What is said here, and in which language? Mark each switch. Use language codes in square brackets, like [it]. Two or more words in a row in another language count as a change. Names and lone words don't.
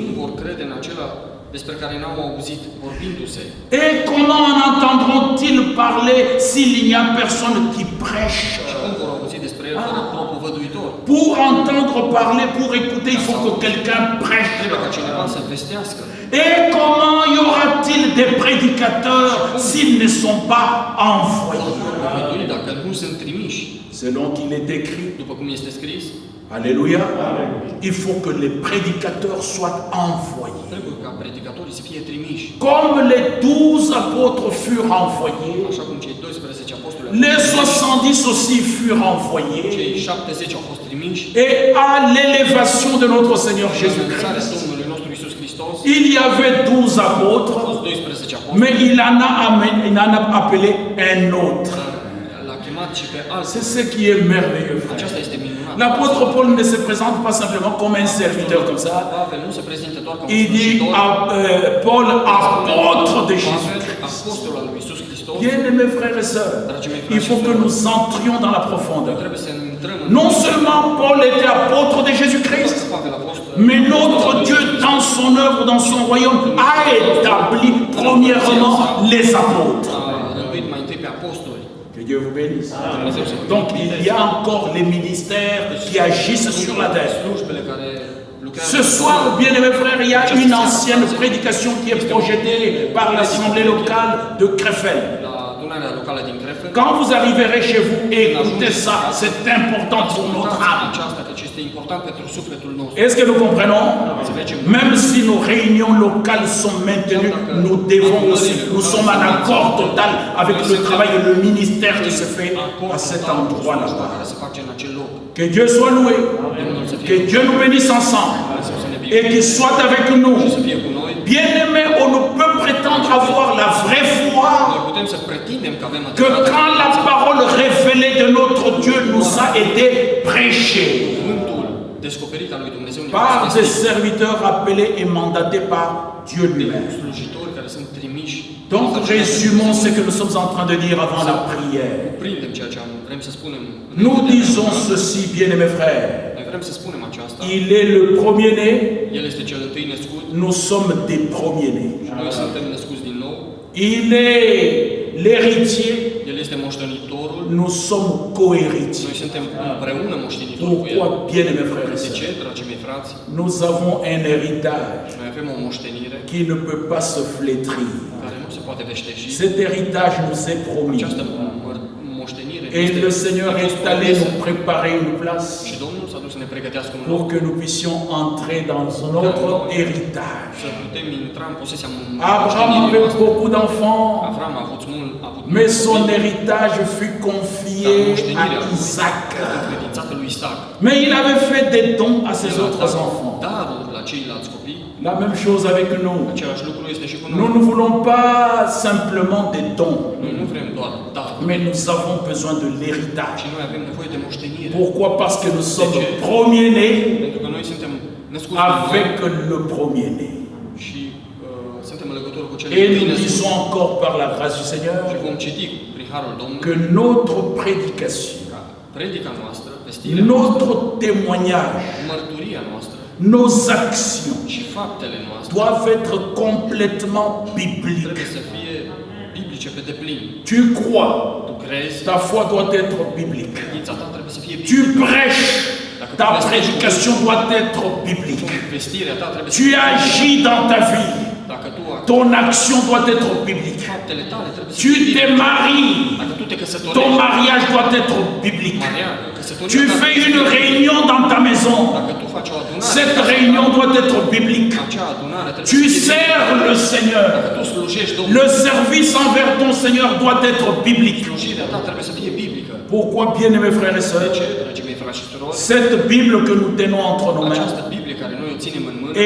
[fr] Et comment en entendront-ils parler s'il n'y a personne qui prêche? Pour entendre parler, pour écouter, il faut que quelqu'un prêche. Et comment y aura-t-il des prédicateurs s'ils ne sont pas envoyés? [ro] Dacă nu sunt trimiși, [fr] Selon qu'il est écrit. [ro] după cum este scris, [fr] Alléluia. Il faut que les prédicateurs soient envoyés. [ro] trebuie ca predicatorii să fie trimiși. [fr] Comme les 12 apôtres furent envoyés, [ro] Așa cum cei 12 apostoli [fr] les 70 aussi furent envoyés, [ro] cei 70 au fost trimiși, [fr] et à l'élévation de notre Seigneur [ro] la [fr] Jésus-Christ, [ro] înălțarea Domnului nostru Iisus Hristos, [fr] il y avait 12 [ro] au [fr] apôtres, [ro] fost 12 apostoli, [fr] mais il en a appelé un autre. [ro] l-a chemat și pe alții. [fr] C'est ce qui est merveilleux, frère. [ro] Aceasta este minunat. [fr] L'apôtre Paul ne se présente pas simplement comme un serviteur comme ça. [ro] Pavel nu se prezintă doar ca un [fr] Il dit [ro] slujitor, [fr] Paul, apôtre de [ro] Pavel, [fr] Jésus-Christ. [ro] apostol al lui Iisus Hristos. [fr] Bien-aimés frères et sœurs, il faut que nous entrions dans la profondeur. [ro] Trebuie să intrăm în [fr] Non seulement Paul était apôtre de Jésus-Christ, [ro] Pavel a fost [fr] mais notre Dieu, dans son œuvre, dans son royaume, a établi premièrement les apôtres. [ro] a rânduit mai întâi pe apostoli. [fr] Que Dieu vous bénisse. [ro] Dumnezeu să vă [fr] Donc il y [ro] binecuvânteze. [fr] a encore les ministères qui agissent sur la terre. [ro] Slujbele care lucrează. [fr] Ce soir, bien-aimés frères, il y a une ancienne prédication qui est projetée par l'assemblée locale de Krefeld. [ro] La adunarea locală din Krefeld. [fr] Quand vous arriverez chez vous, écoutez ça, c'est important pour notre âme. [ro] Aceasta, căci este important pentru sufletul nostru. [fr] Est-ce que nous comprenons? Même si nos réunions locales sont maintenues, nous devons aussi, nous sommes en accord total avec le travail et le ministère qui se fait à cet endroit-là. [ro] Care se face în acel loc. [fr] Que Dieu soit loué, que Dieu nous bénisse ensemble et qu'il soit avec nous. [ro] Să fie cu noi. [fr] Bien-aimés, on ne peut prétendre avoir la vraie foi [ro] Noi putem să pretindem că avem [fr] que [ro] adevărată [fr] quand la parole révélée de notre Dieu nous a été prêchée [ro] cuvântul descoperit al lui Dumnezeu ne [fr] par [ro] este [fr] des serviteurs appelés et mandatés par Dieu lui-même. [ro] slujitori care sunt trimiși. [fr] Donc, résumons ce que nous sommes en train de dire avant la prière. [ro] Prindem ceea ce vrem să spunem. [fr] Nous disons ceci, bien-aimés frères. [ro] Noi vrem să spunem aceasta. [fr] Il est le premier-né, [ro] El este cel întâi născut. [fr] nous sommes des premiers-nés. [ro] Noi suntem născuți din nou. [fr] Il est l'héritier, [ro] El este moștenitorul. [fr] nous sommes co-héritiers. [ro] Noi suntem împreună moștenitori cu El. [fr] Pourquoi, bien-aimés frères et [ro] De ce, [fr] sœurs? [ro] dragii mei frați? [fr] Nous avons un héritage [ro] Noi avem o moștenire [fr] qui ne peut pas se flétrir. [ro] care nu se poate veșteji. [fr] Cet héritage nous est promis. [ro] Această moștenire [fr] Et [ro] este [fr] le Seigneur [ro] a fost [fr] est allé [ro] promisă. [fr] nous préparer une place [ro] Și Domnul s-a dus să ne pregătească un [fr] pour [ro] loc [fr] que nous puissions entrer dans notre héritage. [ro] să putem intra în posesia [fr] Abraham [ro] moștenirii [fr] avait [ro] noastre. [fr] beaucoup d'enfants, [ro] Avram a avut mult [fr] mais son [ro] copii, [fr] héritage fut [ro] dar [fr] confié [ro] moștenirea [fr] à Isaac. [ro] încredințată lui Isaac. [fr] Mais il avait fait des dons à ses [ro] El a [fr] autres [ro] dat [fr] enfants. [ro] daruri la ceilalți copii. [fr] La même chose avec nous. [ro] Același lucru este și cu [fr] Nous [ro] noi. [fr] ne voulons pas simplement des dons, [ro] Noi nu vrem doar daruri, [fr] mais nous avons besoin de l'héritage. [ro] ci noi avem nevoie de moștenire. [fr] Pourquoi? Parce que nous sommes premiers-nés [ro] Pentru că noi suntem născuți din [fr] avec [ro] nou [fr] le premier-né. [ro] și suntem în legătură cu cele [fr] Et [ro] întâi [fr] nous [ro] născuți. [fr] disons encore par la grâce du Seigneur [ro] Și vom citi prin Harul Domnului [fr] que notre prédication, [ro] predica noastră, vestirea noastră, [fr] notre témoignage, [ro] mărturia noastră [fr] nos actions [ro] și faptele noastre [fr] doivent être complètement bibliques. [ro] trebuie să fie biblice pe deplin. [fr] Tu crois, [ro] Tu crezi, [fr] ta foi doit être biblique. [ro] credința ta trebuie să fie [fr] Tu [ro] biblică. [fr] prêches, ta prédication doit être biblique. [ro] Vestirea ta trebuie să [fr] Tu [ro] fie [fr] agis dans ta vie, [ro] Dacă tu [fr] ton action doit être biblique. [ro] faptele tale trebuie să [fr] Tu [ro] fie [fr] te [ro] biblice. [fr] maries, [ro] Dacă tu te [fr] ton [ro] căsătorești, [fr] mariage doit être biblique. [ro] căsătoria [fr] Tu [ro] ta [fr] fais [ro] trebuie să [fr] une [ro] fie [fr] réunion dans ta maison, [ro] Dacă tu faci o adunare, [fr] cette réunion doit être biblique. [ro] acea adunare trebuie [fr] Tu [ro] să fie [fr] sers le Seigneur. [ro] Dacă tu slujești Domnul, [fr] Le service envers ton Seigneur doit être biblique. [ro] slujirea ta trebuie să fie biblică. [fr] Pourquoi, bien-aimés frères et [ro] De [fr] sœurs, [ro] ce, dragii mei frați și surori? [fr] cette Bible que nous tenons entre nos mains [ro] Această Biblie care noi o ținem în mână